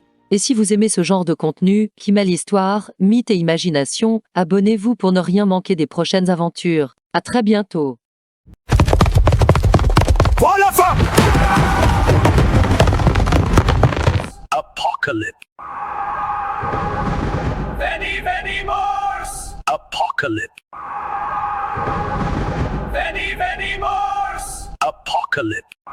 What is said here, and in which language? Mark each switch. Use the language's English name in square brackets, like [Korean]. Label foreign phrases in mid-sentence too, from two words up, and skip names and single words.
[French] Et si vous aimez ce genre de contenu, qui mêle histoire, mythe et imagination, abonnez-vous pour ne rien manquer des prochaines aventures. À très bientôt. Voilà fin. Apocalypse. [Latin] Veni, veni, mors. [French] Apocalypse. [Latin] Veni, veni, mors. [French] Apocalypse.